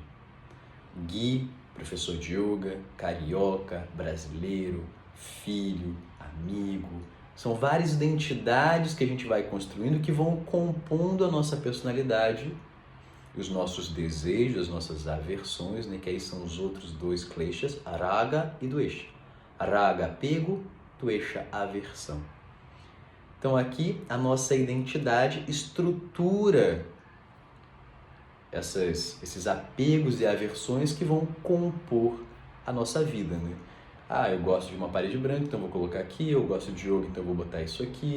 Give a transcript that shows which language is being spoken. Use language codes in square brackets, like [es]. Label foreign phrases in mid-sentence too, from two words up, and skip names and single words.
[pt] Gui, professor de yoga, carioca, brasileiro, filho, amigo. São várias identidades que a gente vai construindo que vão compondo a nossa personalidade, os nossos desejos, as nossas aversões, né? Que aí são os outros 2 kleshas, raga e dvesha. Raga, apego, dvesha, aversão. Então aqui a nossa identidade estrutura esses apegos e aversões que vão compor a nossa vida, né? Ah, eu gosto de uma parede branca, então vou colocar aqui. Eu gosto de yoga, então vou botar isso aqui.